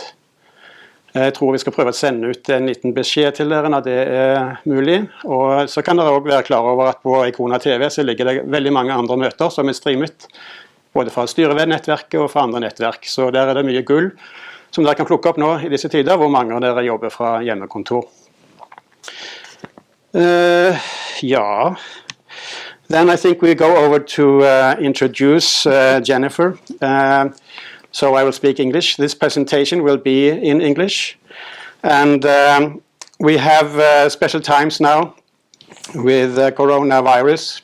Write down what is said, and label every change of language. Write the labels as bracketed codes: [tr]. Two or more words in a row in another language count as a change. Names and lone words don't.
[no] Jeg tror vi skal prøve å sende ut en liten beskjed til dere når det er mulig, og så kan dere også være klar over at på Icona TV så ligger det veldig mange andre møter som er streamet, både fra styrenettverket og fra andre nettverk. Så der er det mye gull som dere kan plukke opp nå i disse tider, hvor mange av dere jobber fra hjemmekontor. Ja. [en] Then I think we go over to introduce Jennifer. So I will speak English. This presentation will be in English. And we have special times now with coronavirus.